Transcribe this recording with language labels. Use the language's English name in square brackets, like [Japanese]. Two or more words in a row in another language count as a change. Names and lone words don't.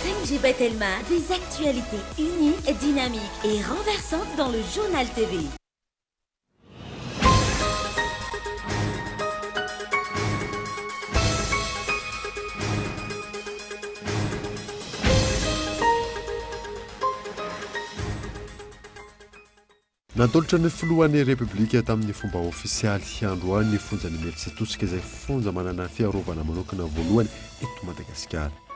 [French] Elisabeth Elma, des actualités uniques, dynamiques et renversantes dans le journal TV. [Malagasy] Natolotra ny filohan'ny République tamin'ny fomba ofisialy androany fonjany Metsy tosika izay fonja manana fiarovana manokana voalohany eto Madagasikara.